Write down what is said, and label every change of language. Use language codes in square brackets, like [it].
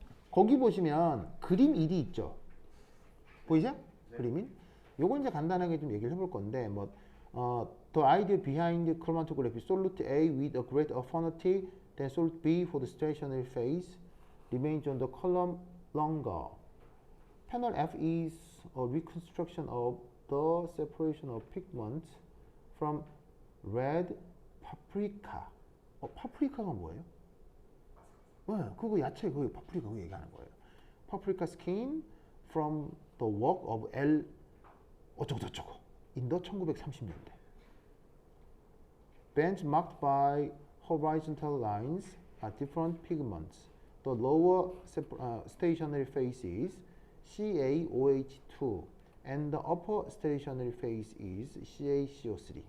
[ko] 거기 보시면 그림 1이 있죠. 보이죠? 네. 그림인. 요건 이제 간단하게 좀 얘기를 해볼 건데 [en] the idea behind chromatography: solute A with a greater affinity than solute B for the stationary phase remains on the column longer. Panel F is a reconstruction of the separation of pigments from red paprika. [ko] 파프리카가 뭐예요? 네, 그거 야채 그 파프리카 그거 얘기하는 거예요. [en] Paprika skin from the work of L [ko] 어쩌고저쩌고 [en] in the 1930년대. Bands marked by horizontal lines are different pigments. The lower stationary phase is CaOH2 and the upper stationary phase is CaCO3.